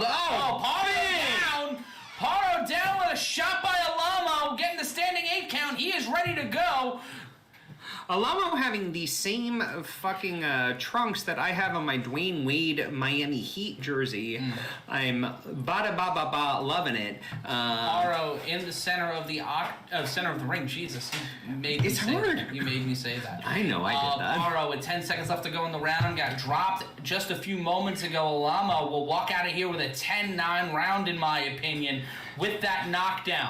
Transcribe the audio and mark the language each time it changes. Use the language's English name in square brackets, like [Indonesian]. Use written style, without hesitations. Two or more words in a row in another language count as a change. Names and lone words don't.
[English] Oh, Paro down with a shot by Alamo, getting the standing 8 count. He is ready to go. Alamo having the same fucking trunks that I have on my Dwayne Wade Miami Heat jersey. I'm ba-da-ba-ba-ba loving it. Paro in the center of the ring. Jesus, you made me say hard. That. You made me say that. I know, I did that. Paro with 10 seconds left to go in the round got dropped just a few moments ago. Alamo will walk out of here with a 10-9 round, in my opinion, with that knockdown.